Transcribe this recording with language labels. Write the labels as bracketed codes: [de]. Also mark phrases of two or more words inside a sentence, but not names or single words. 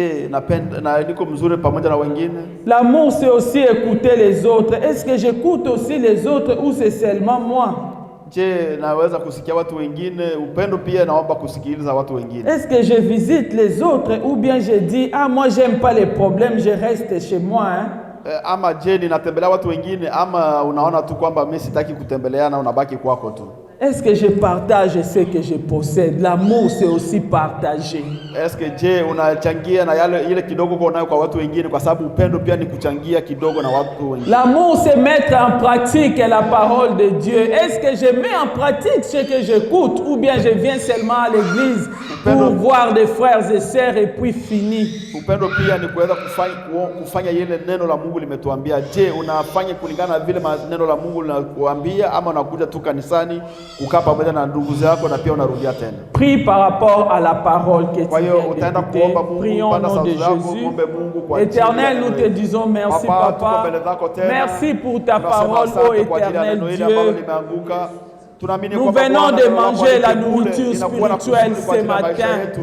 [fr] L'amour, c'est aussi écouter les autres. Est-ce que j'écoute aussi les autres ou c'est seulement moi? Est-ce que je visite les autres ou bien je dis ah moi j'aime pas les problèmes, je reste chez moi hein? [sw] Ama je ninatembelea watu wengine ama unaona tu kwamba mimi sitaki kutembeleana unabaki kwako tu? [fr] Est-ce que je partage ce que je possède? L'amour c'est aussi partager. Est-ce que je [sw] unachangia na yale ile kidogo uko nayo kwa watu wengine kwa sababu upendo pia ni kuchangia kidogo na watu wengine. [fr] L'amour c'est mettre en pratique la parole de Dieu. Est-ce que je mets en pratique ce que j'écoute ou bien je viens seulement à l'église pour voir des frères et sœurs et puis fini? [sw] Upendo pia ni kuweza kufanya ile neno la Mungu limetuambia. Je, unafanya kulingana vile neno la Mungu linakuambia ama unakuja tu kanisani kukaa pamoja na ndugu zako na pia unarudia tena? [fr] Prie par rapport à la parole que tu viens d'écouter. Prions au nom de Jésus. Éternel, nous te disons merci Papa. Merci pour ta parole, ô éternel Dieu. Nous venons de manger la nourriture spirituelle ce matin.